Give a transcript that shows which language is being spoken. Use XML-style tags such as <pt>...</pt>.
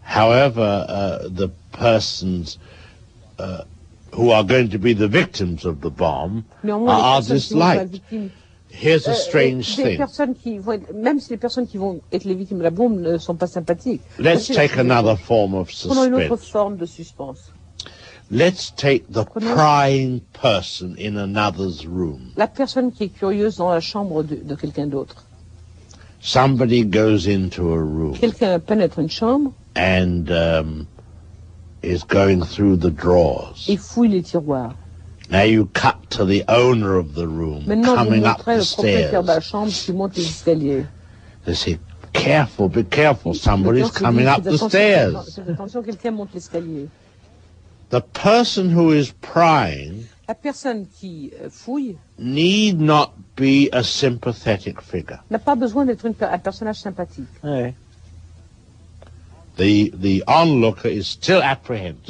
<en>However, the persons who are going to be the victims of the bomb are disliked. Here's a strange thing.</en> <fr>Même si les personnes qui vont être les victimes de la bombe ne sont pas sympathiques.</fr> <en>Let's take another form of suspense.</en> <fr>Prenons une autre forme de suspense.</fr> <en>Let's take the prying person in another's room.</en> <fr>La personne qui est curieuse dans la chambre de quelqu'un d'autre.</fr> <en>Somebody goes into a room.</en> <fr>Quelqu'un pénètre une chambre.</fr> <en>And is going through the drawers.</en> <fr>Et fouille les tiroirs.</fr> <en>Now you cut to the owner of the room coming up the stairs.</en> <fr>Le propriétaire de la chambre qui monte les escaliers.</fr> <en>They say, careful, be careful, somebody's coming up the stairs.</en> <fr>Attention, quelqu'un monte l'escalier.</fr> <en>The person who is prying</en> <fr>la personne qui fouille</fr> <en>need not be a sympathetic figure.</en> <fr>N'a pas besoin d'être un personnage sympathique. Ouais.</fr> <en>The onlooker is still apprehensive.</en>